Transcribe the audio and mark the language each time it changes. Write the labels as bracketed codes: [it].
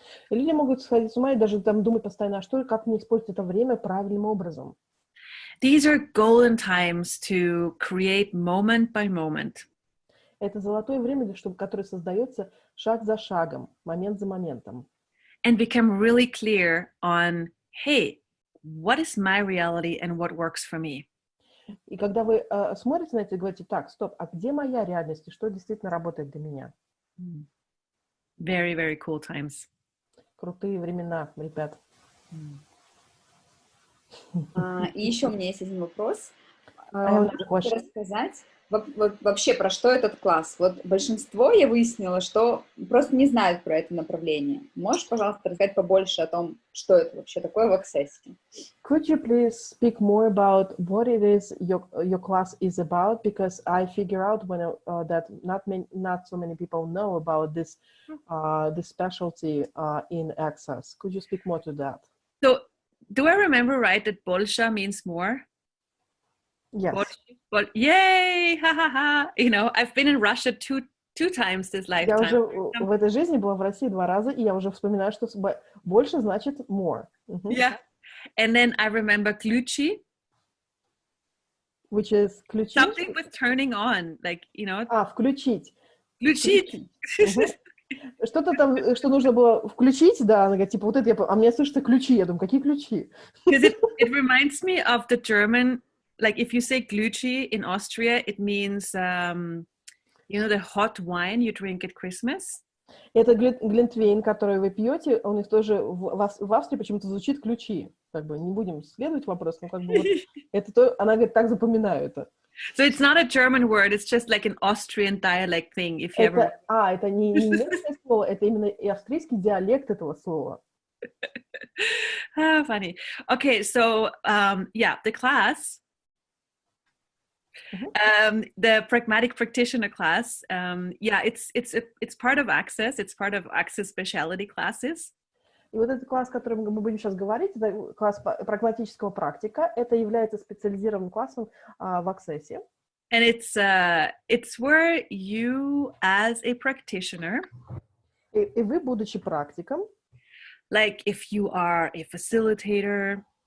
[ru] И люди могут сходить с ума и даже там думать постоянно, как мне использовать это время правильным образом. [en] These are golden times to create moment by moment. [ru] Это золотое время, которое создается шаг за шагом, момент за моментом. [en] And become really clear on, hey, what is my reality and what works for me? [ru] И когда вы смотрите на это и говорите, так, стоп, а где моя реальность и что действительно работает для меня? [en] Very, very cool times. [ru] Крутые времена, ребят. И еще у меня есть один вопрос. Хочу Рассказать Вообще, про что этот класс? Вот большинство, я выяснила, что просто не знают про это направление. Можешь, пожалуйста, рассказать побольше о том, что это вообще такое в Access? [en] Could you please speak more about what it is your class is about? Because I figure out that not so many people know about this specialty in Access. Could you speak more to that? So, do I remember right that Bolsha means more? Yes. But yay, ha ha ha! You know, I've been in Russia two times this lifetime. [ru] Я уже в этой жизни была в России 2 раза, и я уже вспоминаю, что больше значит more. [en] Yeah, and then I remember ключи, which is ключи. Something with turning on, like, you know. [ru] Включить. Включить. Что-то там, что нужно было включить, да, она говорит, типа, вот это а мне слышится ключи, я думаю, какие ключи? Because it reminds me of the German. Like if you say Glühwein in Austria, it means, you know, the hot wine you drink at Christmas. Это глинтвейн, который вы пьете, у них тоже в Австрии почему-то звучит ключи. Как бы не будем следовать вопросу, но как бы вот это то, она говорит, так запоминаю это. [en] So it's not a German word, it's just like an Austrian dialect thing. If you ever... [ru] это не немецкое слово, это именно и австрийский диалект этого слова. [en] Funny. Okay, so yeah, the class. The pragmatic practitioner class, yeah, it's part of Access. It's part of Access specialty classes. [ru] И вот этот класс, о котором мы будем сейчас говорить, это класс прагматического практика. Это является специализированным классом в Access. [en] And it's where you, as a practitioner, [ru] и вы, будучи практиком, [en] like if you are a facilitator,